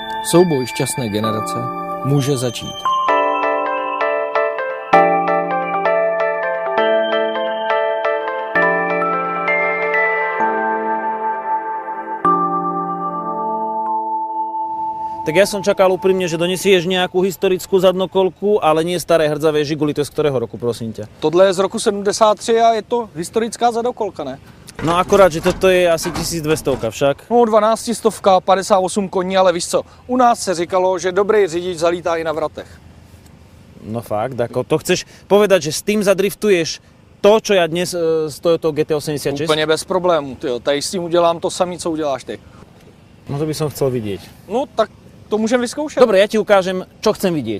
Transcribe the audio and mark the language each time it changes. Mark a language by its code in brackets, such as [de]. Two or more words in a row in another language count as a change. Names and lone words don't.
[cs] Souboj šťastné generace může začít. [sk] Tak ja som čakal úprimne, že donesieš nejakú historickú zadnokolku, ale nie staré hrdzavé Žiguly. To je z ktorého roku, prosím ťa? [cs] Tohle je z roku 73 a je to historická zadokolka, ne? [sk] No akorát, že toto je asi 1200 však. [cs] No 12 stovka, 58 koní, ale víš co, u nás se říkalo, že dobrý řidič zalítá i na vratech. [sk] No fakt, ako to chceš povedať, že s tým zadriftuješ to, čo ja dnes z Toyota GT86? [cs] Úplně bez problémů, tyjo. Tady s tím udělám to samé, co uděláš ty. [sk] No to by som chcel vidieť. [cs] No tak to můžeme vyzkoušet. [sk] Dobre, ja ti ukážem, čo chcem vidieť.